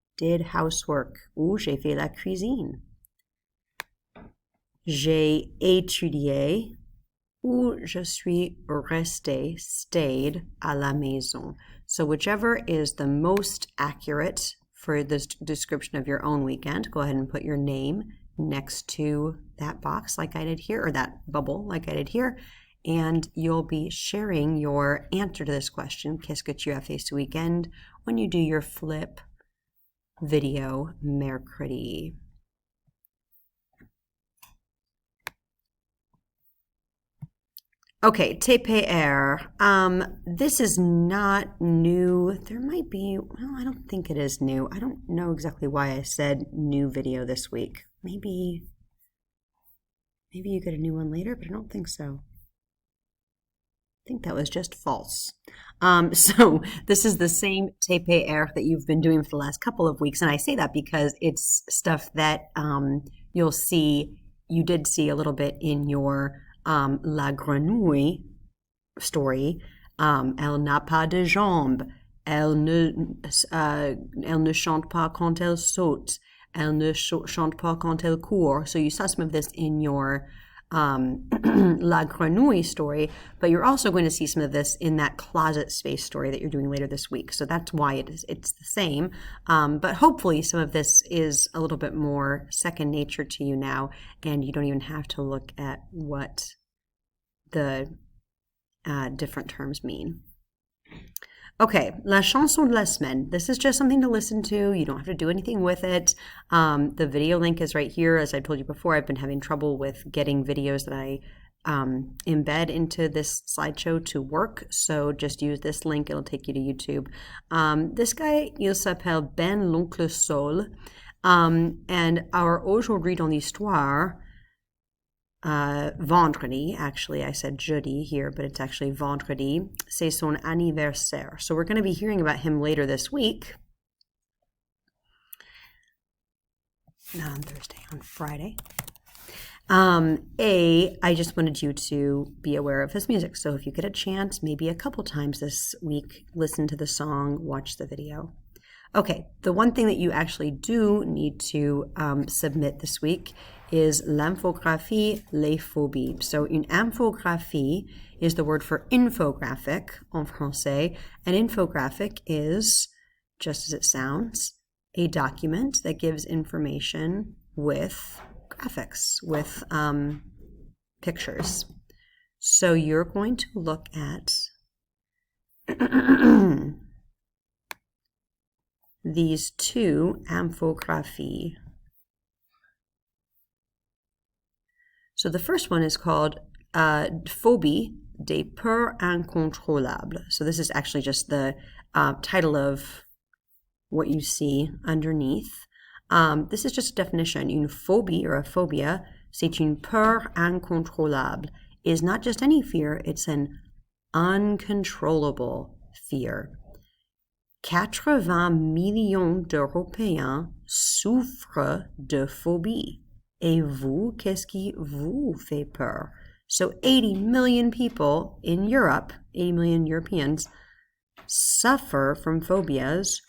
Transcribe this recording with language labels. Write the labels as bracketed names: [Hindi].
[English] Did housework. [French] Ou j'ai fait la cuisine. J'ai étudié. Ou je suis resté, [English] stayed [French] à la maison. [English] So whichever is the most accurate for this description of your own weekend, go ahead and put your name next to that box like I did here, or that bubble like I did here, and you'll be sharing your answer to this question, [French] qu'est-ce que tu as fait ce weekend, [English] when you do your flip video mercredi. Okay, TPR. This is not new. There might be, well, I don't think it is new. I don't know exactly why I said new video this week. Maybe you get a new one later, but I don't think so. I think that was just false. So this is the same TPR that you've been doing for the last couple of weeks, and I say that because it's stuff that you did see a little bit in your La Grenouille story. [French] Elle n'a pas de jambes. Elle ne chante pas quand elle saute. Elle ne chante pas quand elle court. [English] So you saw some of this in your La Grenouille story, but you're also going to see some of this in that closet space story that you're doing later this week. So that's why it's the same. But hopefully some of this is a little bit more second nature to you now, and you don't even have to look at what the different terms mean. Okay, [French] la chanson de la semaine. [English] This is just something to listen to. You don't have to do anything with it. The video link is right here. As I told you before, I've been having trouble with getting videos that I embed into this slideshow to work. So just use this link. It'll take you to YouTube. This guy, [French] il s'appelle Ben l'Oncle Sol. [English] And our [French] aujourd'hui dans l'histoire, vendredi, [English] actually I said jeudi here, but it's actually vendredi, [French] c'est son anniversaire. [English] So we're going to be hearing about him later this week. On Thursday, on Friday. I just wanted you to be aware of his music. So if you get a chance, maybe a couple times this week, listen to the song, watch the video. Okay, the one thing that you actually do need to submit this week is [French] l'infographie, les phobies. [English] So une infographie is the word for infographic [French] en français. [English] An infographic is, just as it sounds, a document that gives information with graphics, with pictures. So you're going to look at these two infographies. So the first one is called [French] Phobie des peurs incontrôlables. [English] So this is actually just the title of what you see underneath. This is just a definition. [French] Une phobie [English] or a phobia, [French] c'est une peur incontrôlable. [English] Is not just any fear, it's an uncontrollable fear. [French] 80 millions d'Européens souffrent de phobie. Et vous, qu'est-ce qui vous fait peur? [English] So 80 million people in Europe, 80 million Europeans, suffer from phobias.